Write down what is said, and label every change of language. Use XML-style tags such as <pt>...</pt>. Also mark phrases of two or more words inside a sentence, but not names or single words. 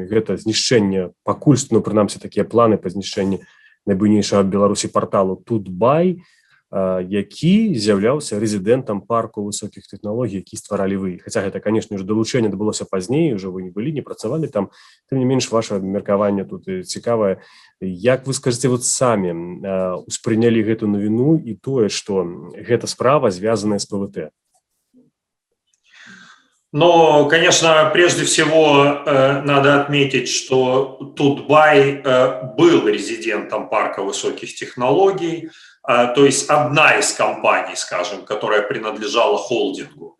<be>Гэта знішчэнне, пакуль што, прынамсі, такія планы па знішчэнні найбуйнейшага ад Беларусі парталу Тутбай, які з'яўляўся рэзідэнтам парку высокіх тэхналогій, які стваралі вы. Хаця гэта, канешне, ўжо далучэнне адбылося пазней, ужо вы не былі, не працавалі там. Тым не менш, ваше меркаванне тут цікавае. Як вы скажаце, вот самі успрынялі гэту навіну і тое, што гэта справа звязаная з ПВТ?</be> <ru>Но, конечно, прежде всего надо отметить, что Тутбай был резидентом парка высоких технологий, то есть одна из компаний, скажем, которая принадлежала холдингу.</ru>